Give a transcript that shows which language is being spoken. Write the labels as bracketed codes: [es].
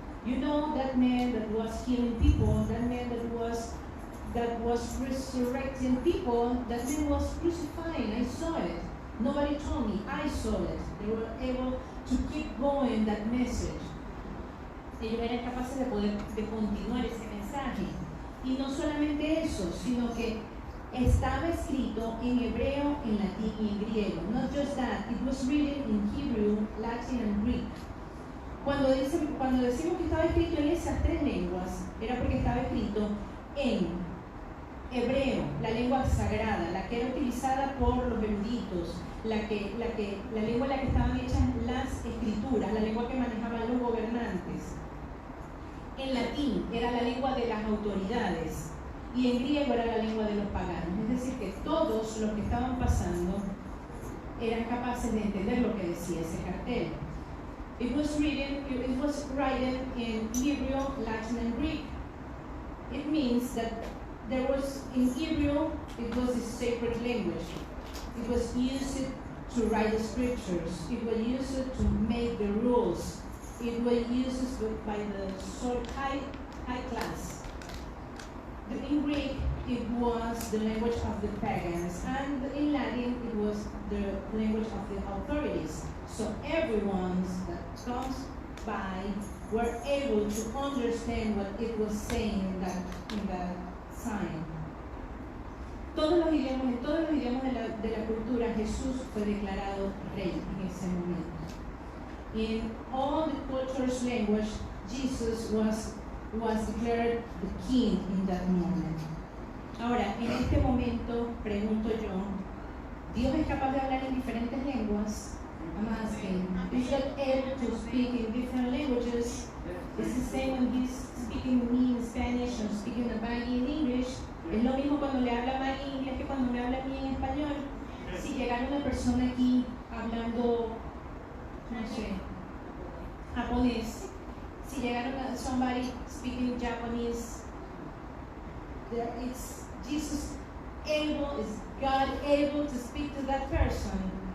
[en] You know, that man that was healing people, that man that was resurrecting people, that man was crucifying. I saw it. Nobody told me. I saw it. They were able to keep going that message. [es] Ellos eran capaces de continuar ese mensaje. Y no solamente eso, sino que estaba escrito en hebreo, en latín y en griego. [en] Not just that, it was written in Hebrew, Latin and Greek. [es] Cuando decimos que estaba escrito en esas tres lenguas, era porque estaba escrito en hebreo, la lengua sagrada, la que era utilizada por los eruditos, la lengua en la que estaban hechas las escrituras, la lengua que manejaban los gobernantes. En latín era la lengua de las autoridades y en griego era la lengua de los paganos. Es decir, que todos los que estaban pasando eran capaces de entender lo que decía ese cartel. [en] It was written in Hebrew, Latin, and Greek. It means that there was, in Hebrew, it was a sacred language. It was used to write the scriptures. It was used to make the rules. It was used by the high class. In Greek, it was the language of the pagans, and in Latin, it was the language of the authorities. So everyone that comes by were able to understand what it was saying in that sign. [es] En todos los idiomas de la cultura, Jesús fue declarado rey en ese momento. [en] In all the cultures' language, Jesus was declared the king in that moment. [es] Ahora, en este momento, pregunto yo, ¿Dios es capaz de hablar en diferentes lenguas? [en] I'm asking, is God able to speak in different languages? It's the same when He's speaking to me in Spanish or speaking to Maggie in English. [es] Es lo mismo cuando le habla a Maggie en inglés que cuando me habla a mí en español. Si llegara una persona aquí hablando, no sé, japonés, si llegara [en] somebody speaking Japanese, is Jesus able, is God able to speak to that person?